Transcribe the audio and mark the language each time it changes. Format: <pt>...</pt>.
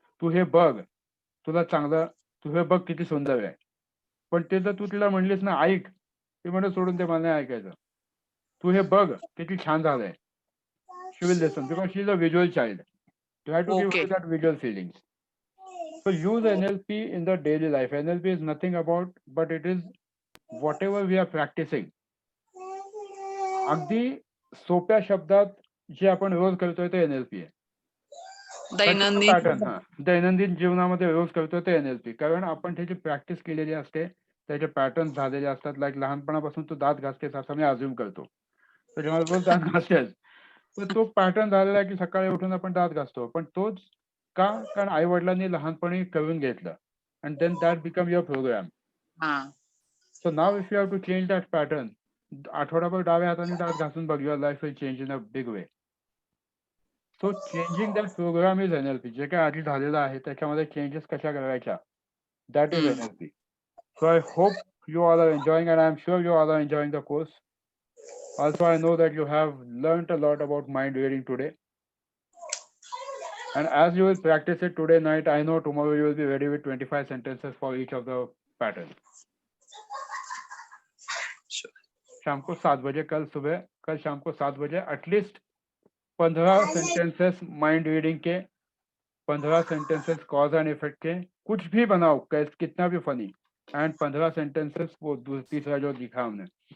<mr>तू हे बघ, तुला चांगलं, तू हे बघ किती सुंदर आहे. पण ते जर तू तिला म्हणलीस ना ऐक, ती म्हणत सोडून ते मला नाही ऐकायचं. तू हे बघ किती छान झालंय.</mr> <en>She will listen because she is a visual child. Try to give Okay. her that visual feelings. So use NLP in the daily life. NLP is nothing about, but it is whatever we are practicing.</en> <mr>अगदी सोप्या शब्दात जे आपण रोज करतोय ते NLP आहे. दैनंदिन pattern. हा, दैनंदिन जीवनामध्ये रोज करतोय ते NLP. कारण आपण त्याची प्रॅक्टिस केलेली असते, त्याचे पॅटर्न झालेले असतात. लाईक लहानपणापासून तू दात घासतेस असं मी अज्युम करतो, त्याच्यामुळे रोज दात घासतेस. तर तो पॅटर्न झालेला आहे की सकाळी उठून आपण दात घासतो. पण तोच का? कारण आई वडिलांनी लहानपणी करून घेतलं.</mr> <en>And then that become your programme. So now if you have to change that pattern,</en> <mr>आठवडाभर डाव्या हाताने दात घासून बघ,</mr> <en>Your life will change in a big way. So changing that programme is NLP.</en> <mr>जे काय आधी झालेलं आहे त्याच्यामध्ये चेंजेस कशा करायच्या,</mr> <en>That is NLP. So I hope you all are enjoying, and I am sure you all are enjoying the course. Also, I know that you have learned a lot about mind reading today. And as you will practice it today night, I know tomorrow you will be ready with 25 sentences for each of the patterns.</en> <hi>शाम को 7 बजे कल शाम को 7 बजे at least 15 sentences mind reading के, 15 sentences cause and effect के. कुछ भी बनाओ, कितना भी फनी, एंड 15 सेंटेंसेस वो तीसरा जो दिखा हमने.</hi>